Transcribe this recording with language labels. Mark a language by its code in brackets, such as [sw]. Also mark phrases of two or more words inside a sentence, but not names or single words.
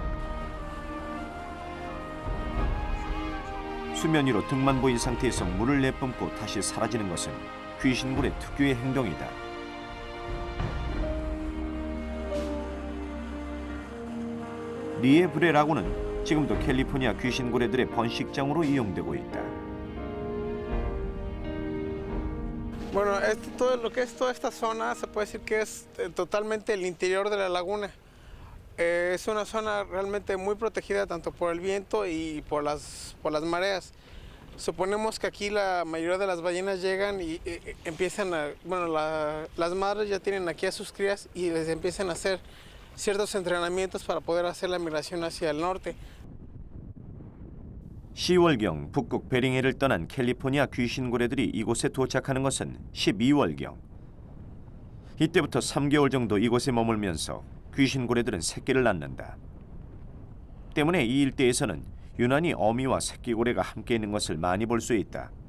[ko] 수면 위로 등만 보인 상태에서 물을 내뿜고 다시 사라지는 것은 귀신고래 특유의 행동이다. 리에브레라고는 지금도 캘리포니아 귀신고래들의 번식장으로 이용되고 있다. [es] Bueno, todo lo que es toda esta zona se puede decir que es totalmente el interior de la laguna. Es una zona realmente muy protegida tanto por el viento y por las mareas. Suponemos que aquí la mayoría de las ballenas llegan y empiezan a, bueno, las madres ya tienen aquí a sus crías y les empiezan a hacer ciertos entrenamientos para poder hacer la migración hacia el norte. [ko] 10월경 북극 베링해를 떠난 캘리포니아 귀신고래들이 이곳에 도착하는 것은 12월경. 이때부터 3개월 정도 이곳에 머물면서 귀신고래들은 새끼를 낳는다. 때문에 이 일대에서는 유난히 어미와 새끼고래가 함께 있는 것을 많이 볼 수 있다.